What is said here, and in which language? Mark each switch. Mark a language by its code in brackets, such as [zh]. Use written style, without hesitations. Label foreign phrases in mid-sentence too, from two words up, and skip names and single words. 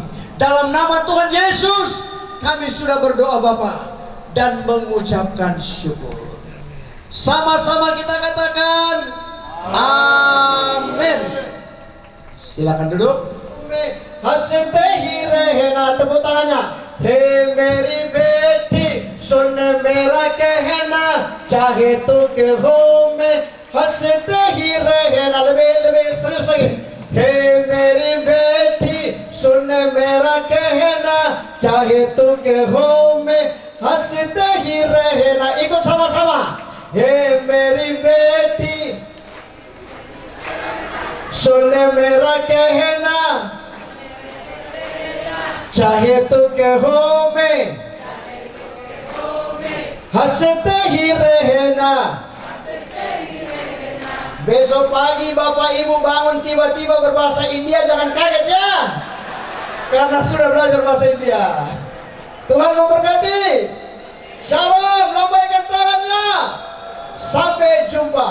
[id] Dalam nama Tuhan Yesus kami sudah berdoa Bapak, dan mengucapkan syukur. Sama-sama kita katakan amin. Silakan duduk. [hi] हंसते ही रहना, [id] tepuk tangannya. [hi] हे मेरी बेटी सुन मेरा कहना, चाहे तो के हो में हंसते ही रहना. [id] lebih serius lagi. [hi] हे मेरी बेटी सुन मेरा कहना, चाहे तो के हो में हंसते ही रहना. [id] Ikut sama-sama. [hi] हे मेरी बेटी सुन मेरा कहना, चाहे तो के हो में हंसते ही रहना. [id] Besok pagi Bapak Ibu bangun tiba-tiba berbahasa India, jangan kaget ya, karena sudah belajar bahasa India. Tuhan memberkati. Shalom, lambaikan tangannya. Sampai jumpa.